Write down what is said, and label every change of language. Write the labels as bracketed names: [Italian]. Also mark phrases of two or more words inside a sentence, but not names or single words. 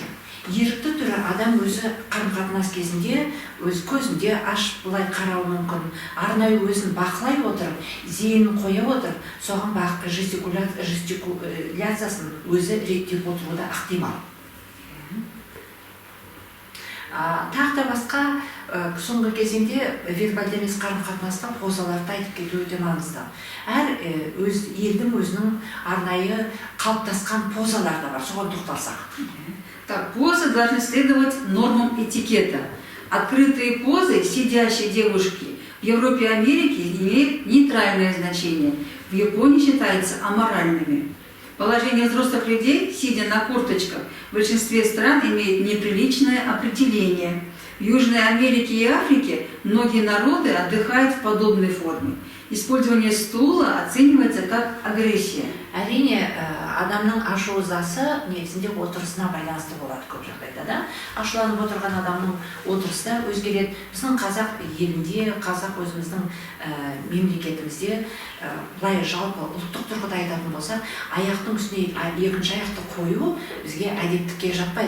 [Kazakh] Ерікті түрі адам өзі қарым-қатынас кезінде өз көзінде ашып былай қарауы мүмкін, арнайы өзін бақылай отырып, зейінін қоя отырып, соған жестикуляциясын өзі реттеп отыруы да ықтимал. Тағы да басқа соңғы кезеңде вербальды емес қарым-қатынаста позаларды айтып кету өте маңызды. Әр елдің өзінің арнайы қалыптасқан позалары да бар, соған тоқталсақ. [Russian] Так, позы должны следовать нормам этикета. Открытые позы сидящей девушки в Европе и Америке имеют нейтральное значение. В Японии считаются аморальными. Положение взрослых людей, сидя на корточках, в большинстве стран имеет неприличное определение. В Южной Америке и Африке многие народы отдыхают в подобной форме. Использование стула оценивается как агрессия. [Kazakh] Әрине, адамның ашу ызасы негізінде отырысына байланысты болады көп жағдайда, да? Ашуланып отырған адамның отырысы өзгереді. Біздің қазақ елінде, қазақ өзіміздің мемлекетімізде былай жалпы ұлттық тұрғыда айтатын болса, аяқтың үстіне екінші аяқты қою бізге әдептікке жатпайды.